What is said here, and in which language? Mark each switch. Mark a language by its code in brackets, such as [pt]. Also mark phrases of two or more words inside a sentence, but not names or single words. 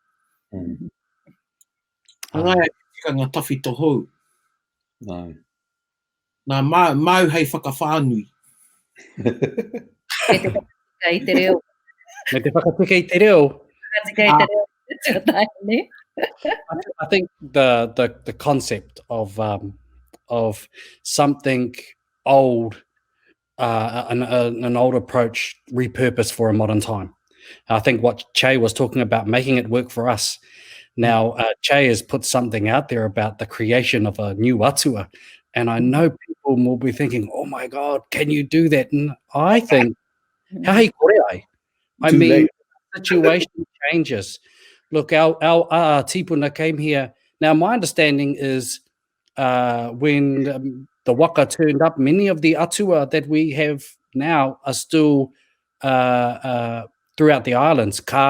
[mi] Hangaia he tikanga tawhito hou. No. Nā mau hei whakawhānui. Me te whakatika I te reo. Me te whakatika I te reo. Whakatika I te reo. [en] I think the concept of something old, an old approach repurposed for a modern time. I think what Che was talking about, making it work for us. Now, Che has put something out there about the creation of a new atua, and I know people will be thinking, "Oh my God, can you do that?" And I think, [mi] "Hei kore ai." [en] I mean, the situation changes. Look, our tipuna came here. Now, my understanding is when the waka turned up, many of the atua that we have now are still throughout the islands.